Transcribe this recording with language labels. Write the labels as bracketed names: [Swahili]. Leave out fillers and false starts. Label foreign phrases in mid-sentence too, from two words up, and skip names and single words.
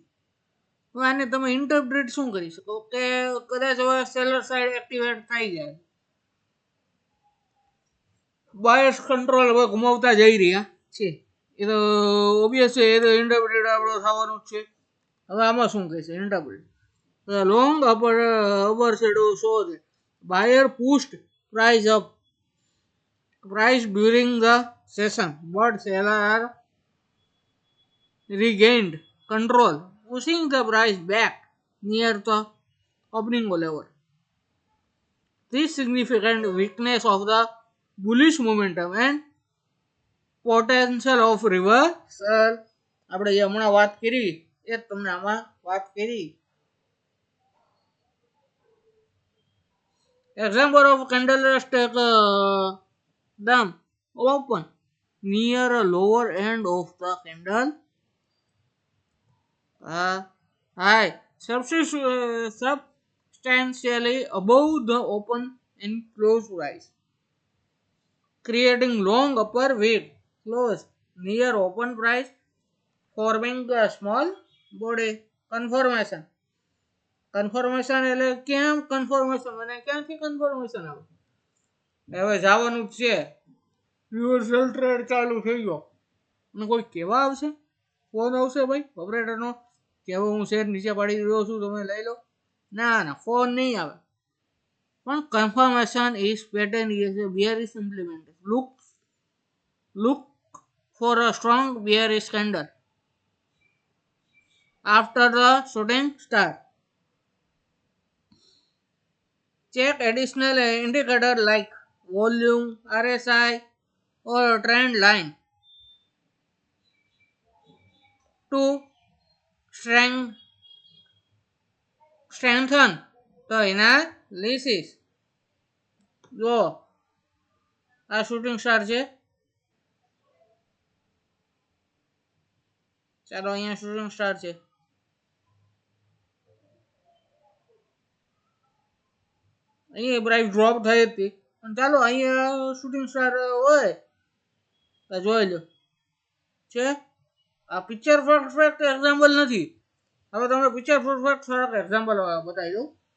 [Gujarati] હવે આને તમે ઇન્ટરપ્રિટ શું કરી શકો કે કદાચ હવે [English] seller side activate [Gujarati] થઈ જાય, [English] buyers control [Gujarati] હવે ગુમાવતા જઈ રહ્યા છે, એ તો ઓબ્વિયસ છે, એ તો ઇન્ટરપ્રિટ આપણો થવાનું જ છે. હવે આમાં શું કહે છે ઇન્ટરપ્રિટ? [English] The long upper shadow shows buyer pushed price up price during the session, but seller regained control, pushing the price back near the opening level. This significant weakness of the bullish momentum and potential of reversal. [Gujarati] આપણે જે હમણાં વાત કરી એ તમને આમાં વાત કરી. [English] Example of candlestick thumb open near a lower end of the candle high substantially above the open and close price, creating long upper wick close near open price, forming a small body conformation. [Gujarati] કન્ફર્મેશન એટલે કેમ કન્ફર્મેશન મને ક્યાંથી કન્ફર્મેશન આવે હવે જવાનું જ છે [English] reversal trade [Gujarati] ચાલુ થઈ ગયો અને કોઈ કહેવા આવશે ફોન આવશે ભાઈ ઓપરેટરનો કે હવે હું શેર નીચે પાડી રહ્યો છું તમે લઈ લો ના ફોન નહીં આવે પણ [English] confirmation is pattern is a bearish implementation. Look for a strong bearish candle after the shooting star. Check additional indicator like volume, RSI or trend line to strengthen the analysis. [Gujarati] જો આ [English] shooting star [Gujarati] છે ચાલો અહીંયા [English] shooting star [Gujarati] છે અહીંયા [English] price drop [Gujarati] થઈ હતી પણ ચાલો અહીંયા [English] shooting star [Gujarati] હોય તો જોઈ લો છે આ [English] picture perfect example [Gujarati] નથી હવે તમને [English] picture perfect [Gujarati] થોડાક એક્ઝામ્પલ બતાવી દઉં